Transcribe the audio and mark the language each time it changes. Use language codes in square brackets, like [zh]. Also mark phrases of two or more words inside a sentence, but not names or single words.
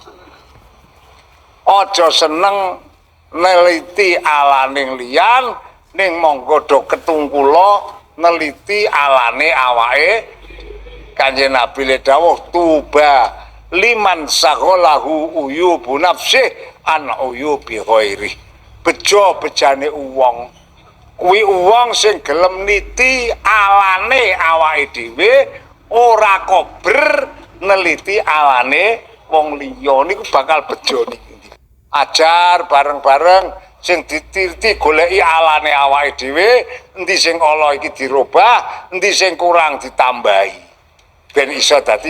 [jv] aja seneng neliti alaning liyan ning monggo do ketungkula neliti alane awake Kanjeng Nabi le dawuh [ar] طوبى لمن شغله عيوب نفسه عن عيوب غيره [jv] bejo bejane wong kuwi wong sing gelem niti alane awake dhewe ora kober neliti alane wong liya niku bakal bejo niki ajar bareng-bareng sing ditirti goleki alane awake dhewe endi sing ala iki dirubah endi sing kurang ditambahi ben iso dadi